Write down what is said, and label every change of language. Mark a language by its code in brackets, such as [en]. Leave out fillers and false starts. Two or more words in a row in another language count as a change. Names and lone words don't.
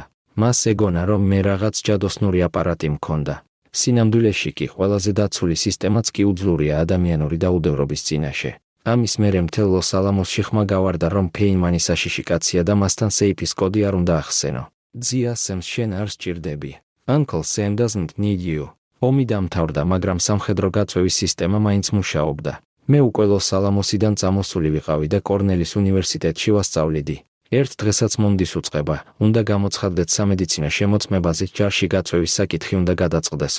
[ka] მას ეგონა, რომ მე რაღაც ჯადოსნური აპარატი მქონდა. სინამდვილეში კი ყველაზე დაცული სისტემაც კი უძლურია ადამიანური დაუდევრობის წინაშე. ამის მერე მთელ ლოს-ალამოსში ხმა გავარდა, რომ ფეინმანი საშიში კაცია და მასთან სეიფის კოდი არ უნდა ახსენო. ძია სემს, შენ არ სჭირდები. [en] Uncle Sam doesn't need you. [ka] ომი დამთავრდა, მაგრამ სამხედრო გაწვევის სისტემა მაინც მუშაობდა. მე უკვე ლოს-ალამოსიდან წამოსული ვიყავი და კორნელის უნივერსიტეტში ვასწავლიდი. ერთ დღესაც მომდის უწყება, უნდა გამოცხადდეთ სამედიცინო შემოწმებაზე, ჯარში გაწვევის საკითხი უნდა გადაწყდესო.